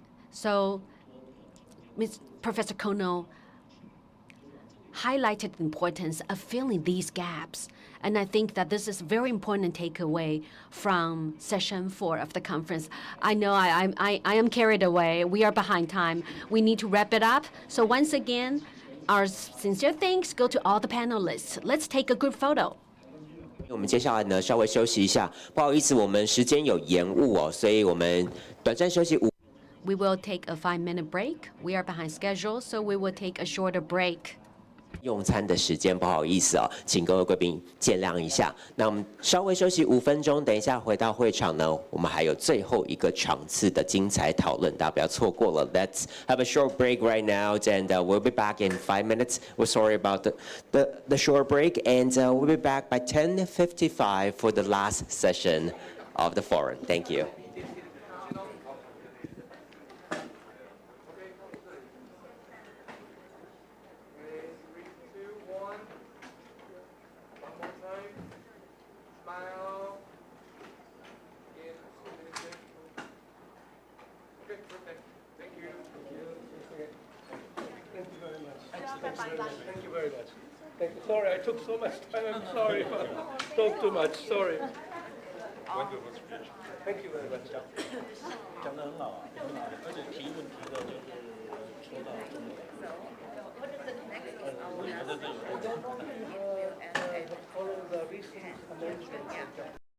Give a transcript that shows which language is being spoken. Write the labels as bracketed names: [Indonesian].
[English] So Professor Kono highlighted the importance of filling these gaps. And I think that this is a very important takeaway from session 4 of the conference. I know I am carried away. We are behind time. We need to wrap it up. So once again, our sincere thanks go to all the panelists. Let's take a group photo. [Chinese] 我们接下来呢稍微休息一下，不好意思，我们时间有延误哦，所以我们短暂休息5。 [English] We will take a 5-minute break. We are behind schedule, so we will take a shorter break. [Chinese] 用餐的时间，不好意思哦，请各位贵宾见谅一下。那我们稍微休息5分钟，等一下回到会场呢，我们还有最后一个场次的精彩讨论，大家不要错过了。 [English] Let's have a short break right now, and we'll be back in 5 minutes. We're sorry about the short break, and we'll be back by 10:55 for the last session of the forum. Thank you. Thank you very much. Thank you. Sorry, I took so much time. I'm sorry. Talk too much. Sorry. Thank you very much. [Chinese] 讲得很好啊，很好，而且提问提的就是说到重点。 [English] Follow the recent amendments.